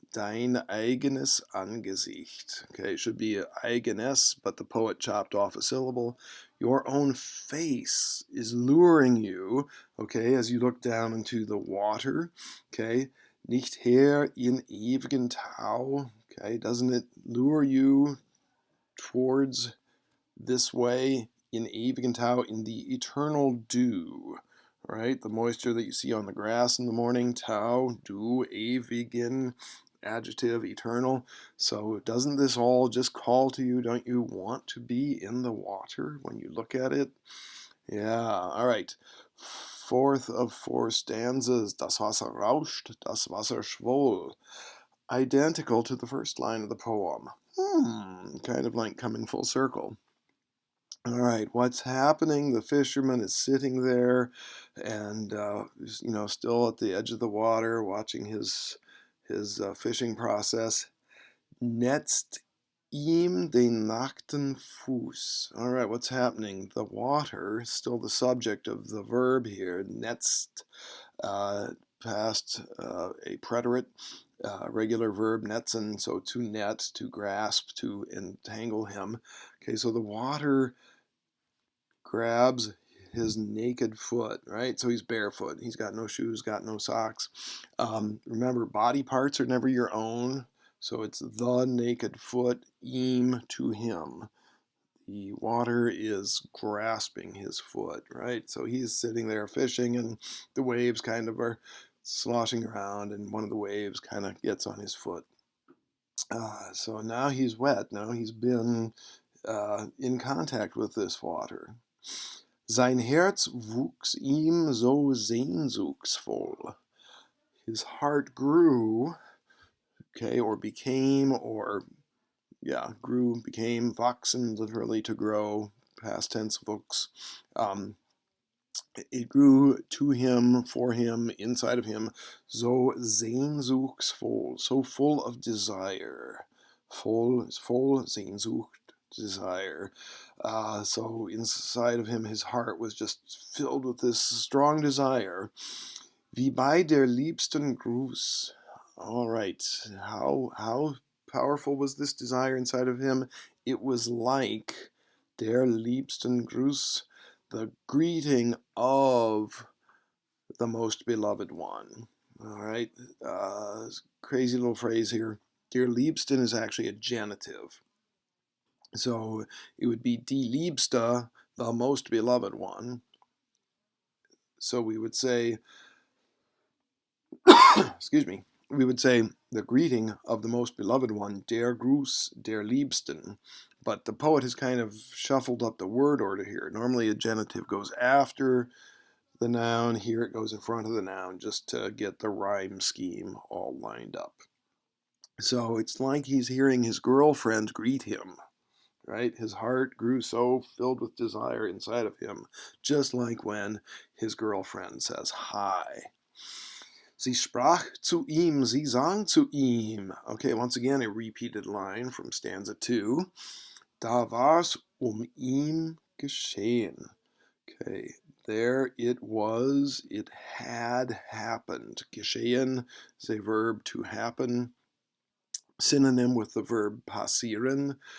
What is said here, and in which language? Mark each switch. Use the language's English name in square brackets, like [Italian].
[German] Dein eigenes Angesicht. [English] Okay, it should be eigenes, but the poet chopped off a syllable. Your own face is luring you, okay, as you look down into the water. Okay, [German] nicht her in ewigen Tau. [English] Okay, doesn't it lure you towards this way in ewigen Tau, in the eternal dew, right? The moisture that you see on the grass in the morning, Tau, dew, ewigen, adjective, eternal. So doesn't this all just call to you? Don't you want to be in the water when you look at it? Yeah, all right. Fourth of four stanzas. [German] Das Wasser rauscht, das Wasser schwoll. [English] Identical to the first line of the poem. Kind of like coming full circle. All right, what's happening? The fisherman is sitting there and, still at the edge of the water watching his fishing process. [German] Netzt ihm den nackten Fuß. [English] All right, what's happening? The water, still the subject of the verb here, netzt, past a preterite, regular verb, netzen, so to net, to grasp, to entangle him. Okay, so the water grabs his naked foot, right? So he's barefoot. He's got no shoes, got no socks. Remember, body parts are never your own. So it's the naked foot, ihm, to him. The water is grasping his foot, right? So he's sitting there fishing, and the waves kind of are sloshing around, and one of the waves kind of gets on his foot. So now he's wet. Now he's been in contact with this water. [German] Sein Herz wuchs ihm so sehnsuchtsvoll. [English] His heart grew, okay, or became, or grew, became, wachsen, literally to grow, past tense wuchs. It grew to him, for him, inside of him, [German] so sehnsuchtsvoll, [English] so full of desire. [German] Voll Sehnsucht, [English] desire. So inside of him, his heart was just filled with this strong desire. [German] Wie bei der liebsten Gruß. [English] All right, how powerful was this desire inside of him? It was like [German] der liebsten Gruß, [English] the greeting of the most beloved one. All right, crazy little phrase here. [German] Der Liebsten [English] is actually a genitive. So it would be [German] die Liebste, [English] the most beloved one. So we would say, excuse me, we would say the greeting of the most beloved one, [German] der Gruß der Liebsten. [English] But the poet has kind of shuffled up the word order here. Normally a genitive goes after the noun. Here it goes in front of the noun just to get the rhyme scheme all lined up. So it's like he's hearing his girlfriend greet him, right? His heart grew so filled with desire inside of him, just like when his girlfriend says hi. [German] Sie sprach zu ihm, sie sang zu ihm. [English] Okay, once again, a repeated line from stanza 2. [German] Da war's ihm geschehen. [English] Okay, there it was, it had happened. Geschehen is a verb to happen, synonym with the verb passieren.